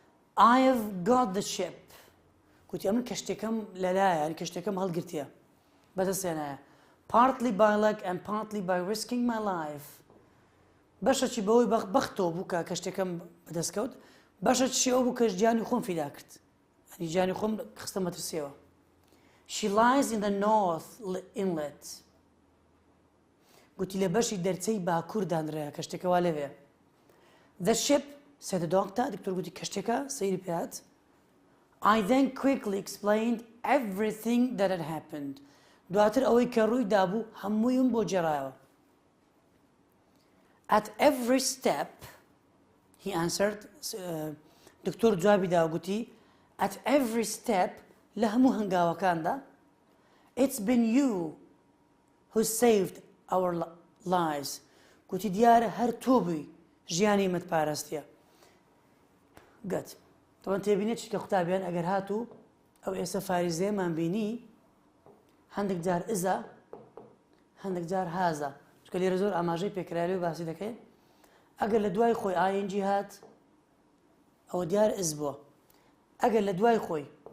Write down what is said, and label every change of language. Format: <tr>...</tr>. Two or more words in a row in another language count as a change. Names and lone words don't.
<en>I have got the ship</en> <ckb>گوتی ئەمن کەشتێکەم لەلایە ینی کەشتێکەم هەڵگرتیە بەدەستێنایە</ckb> <en>partly by luck and partly by risking my life</en> <ckb>بەشەکی بەوەی بەختەوە بوو کە کەشتێکەم بەدەستکەوت بەشەکی ئەو بوو کەش گیانی خۆم فیدا کرد ینی گیانی خۆم خستە مەترسیەوە</ckb> <en>She lies in the north inlet</en> <ckb>گوتی لە بەشی دەرچەی باکوور دانرایە کەشتێکەوە لەوێ</ckb> <en>The ship said the doctor</en> <ckb>دکتۆر گوتی کەشتێکە سەیری پێهات</ckb> <en>I then quickly explained everything that had happened</en> <ckb>دواتر ئەوەی کە ڕوویدا بوو هەموویم بۆ جێڕایەوە</ckb> <en>At every step he answered</en> <ckb>دکتۆر جوابی دا گوتی</ckb> <en>At every step</en> <ckb>لە هەموو هەنگاوەکاندا</ckb> <en>It's been you who saved our lives</en> <ckb>گوتی دیارە هەر تۆ بووی ژیانی متپارەستیە گەت تۆ تێبینێت چکە قوتابیان ئەگەر هاتوو ئەو ئێستا فاریزەیەمان بینی هەندێک جار ئزە هەندێک جار هازە چکە لێرە زۆر ئاماژەی پێکرایەوە باسی دەکەین ئەگەر لە دوای خۆی ئاینجی هات ئەوە دیار ئز بووە ئەگەر لە دوای خۆی</ckb>